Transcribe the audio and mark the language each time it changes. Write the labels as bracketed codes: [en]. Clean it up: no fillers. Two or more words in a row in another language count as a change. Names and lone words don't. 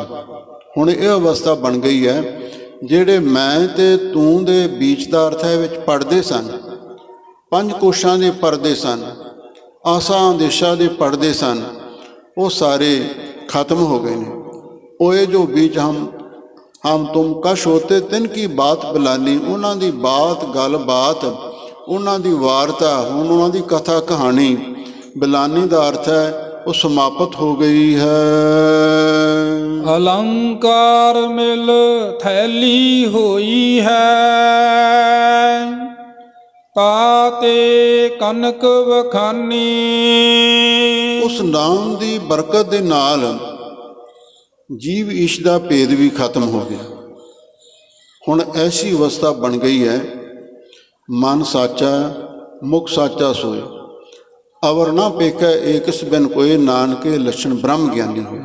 [pa] ਹੁਣ ਇਹ ਅਵਸਥਾ ਬਣ ਗਈ ਹੈ, ਜਿਹੜੇ ਮੈਂ ਤੇ ਤੂੰ ਦੇ बीच ਦਾ ਅਰਥ ਹੈ ਵਿੱਚ ਪੜਦੇ ਸਨ, 5 ਕੋਸ਼ਾਂ ਦੇ ਪਰਦੇ ਸਨ, ਆਸਾਂ ਦੇਸ਼ਾਂ ਦੇ ਪੜਦੇ ਸਨ, ਉਹ ਸਾਰੇ ਖਤਮ ਹੋ ਗਏ ਨੇ। ਓਏ ਜੋ बीच ਹਮ ਤੁਮ ਕਸ਼ ਹੋਤੇ, ਤਿਨ ਕੀ ਬਾਤ ਬਿਲਾਨੀ। ਉਹਨਾਂ ਦੀ ਬਾਤ, ਗੱਲਬਾਤ, ਉਹਨਾਂ ਦੀ ਵਾਰਤਾ, ਹੁਣ ਉਹਨਾਂ ਦੀ ਕਥਾ ਕਹਾਣੀ, ਬਿਲਾਨੀ ਦਾ ਅਰਥ ਹੈ ਉਹ ਸਮਾਪਤ ਹੋ ਗਈ ਹੈ। ਅਲੰਕਾਰ ਮਿਲ ਥੈਲੀ ਹੋਈ ਹੈ, ਤਾਤੇ ਕਨਕ ਵਖਾਨੀ। ਉਸ ਨਾਮ ਦੀ ਬਰਕਤ ਦੇ ਨਾਲ ਜੀਵ ਈਸ਼ ਦਾ ਭੇਦ ਵੀ ਖਤਮ ਹੋ ਗਿਆ। ਹੁਣ ਐਸੀ ਅਵਸਥਾ ਬਣ ਗਈ ਹੈ, ਮਨ ਸਾਚਾ ਮੁਖ ਸਾਚਾ ਸੋਏ, ਅਵਰ ਨਾ ਪੇਖੈ ਏਕਸ ਬਿਨ ਕੋਏ, ਨਾਨਕੇ ਲੱਛਣ ਬ੍ਰਹਮ ਗਿਆਨੀ ਹੋਏ।